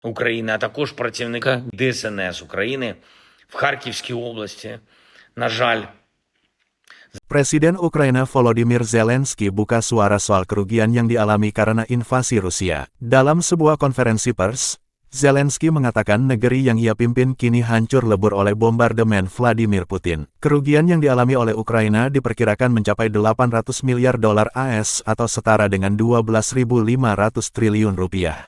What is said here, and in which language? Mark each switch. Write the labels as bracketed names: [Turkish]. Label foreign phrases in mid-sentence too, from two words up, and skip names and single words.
[Ukrainian] України, а також працівника ДСНС України в Харківській області. На жаль, [Indonesian] Presiden Ukraina Volodymyr Zelensky buka suara soal kerugian yang dialami karena invasi Rusia. Dalam sebuah konferensi pers, Zelensky mengatakan negeri yang ia pimpin kini hancur lebur oleh bombardemen Vladimir Putin. Kerugian yang dialami oleh Ukraina diperkirakan mencapai 800 miliar dolar AS atau setara dengan 12.500 triliun rupiah.